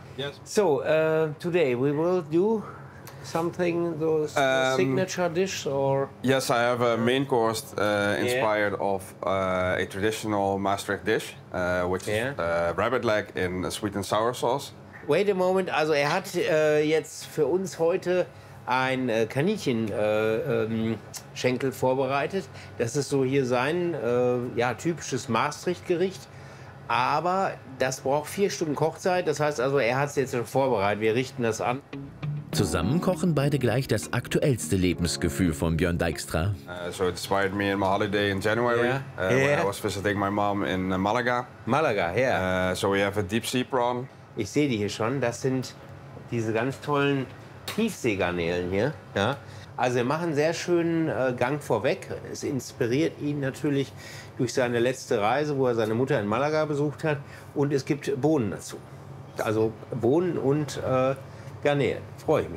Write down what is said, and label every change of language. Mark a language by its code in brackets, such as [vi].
[en] Yes. So today we will do something, those signature dish or? Yes, I have a main course inspired of a traditional Maastricht dish, which is rabbit leg in a sweet and sour sauce. Wait a moment. [de] Also er hat jetzt für uns heute ein Kaninchen-Schenkel vorbereitet. Das ist so hier sein typisches Maastricht-Gericht. Aber das braucht 4 Stunden Kochzeit. Das heißt also, er hat es jetzt schon vorbereitet. Wir richten das an. Zusammen kochen beide gleich das aktuellste Lebensgefühl von Björn Dijkstra. [en] So inspired me in my holiday in January, when I was visiting my mom in Malaga. Malaga, yeah. So we have a deep sea prawn. [de] Ich sehe die hier schon. Das sind diese ganz tollen Tiefseegarnelen hier. Ja. Also wir machen einen sehr schönen Gang vorweg. Es inspiriert ihn natürlich durch seine letzte Reise, wo er seine Mutter in Malaga besucht hat. Und es gibt Bohnen dazu. Also Bohnen und Garnelen. Freue ich mich